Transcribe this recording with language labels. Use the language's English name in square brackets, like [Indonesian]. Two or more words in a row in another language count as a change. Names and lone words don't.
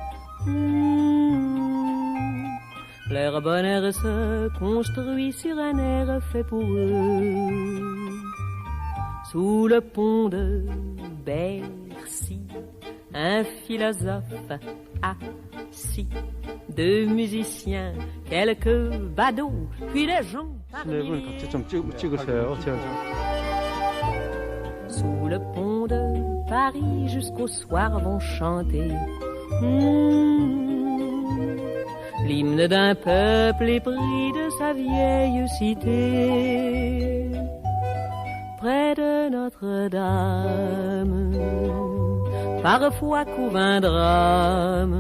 [French] Leur bonheur se construit sur un air fait pour eux. Sous le pont de Bercy, un philosophe assis, deux musiciens, quelques badauds, puis les gens parmi [Korean] 같이 좀 찍으세요. [French] Sous le pont de Paris jusqu'au soir vont chanter l'hymne d'un peuple épris de sa vieille cité. Près de Notre-Dame, parfois couvre un drame.